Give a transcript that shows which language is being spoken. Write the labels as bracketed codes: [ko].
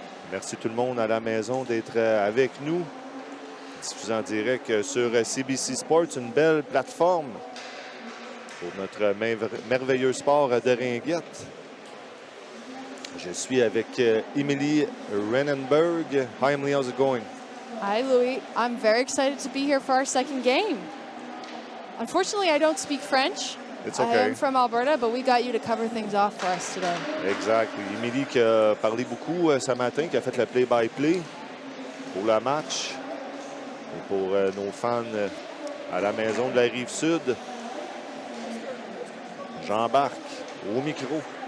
[fr] Merci tout le monde à la maison d'être avec nous. Diffusé en direct sur CBC Sports, une belle plateforme pour notre merveilleux sport de ringuette. Je suis avec Emily Renenberg. [en] Hi Emily, how's it going? Hi Louis, I'm very excited to be here for our second game. Unfortunately, I don't speak French. It's okay. I am from Alberta, but we got you to cover things off for us today. [fr] Exact. Emily qui a parlé beaucoup ce matin, qui a fait le play-by-play pour le match. Et pour nos fans à la maison de la Rive-Sud, j'embarque au micro.